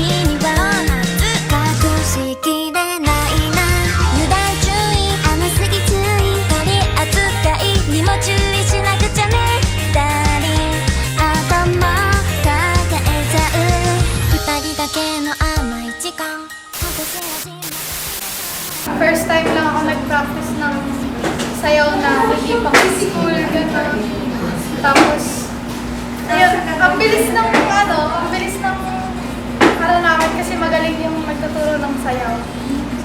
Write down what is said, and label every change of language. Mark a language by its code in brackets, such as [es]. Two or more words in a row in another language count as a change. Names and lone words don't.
[ja] には隠しきれないな油断注意甘すぎ注意取り扱いにも注意しなくちゃね二人頭抱えちゃう二人だけの甘い時間私始め [en] First time [tl] lang ako nag-practice ng sayaw na hindi pang school, gano'n. Tapos, ayun, ang bilis ng namin kasi magaling yung magtuturo ng sayaw. So,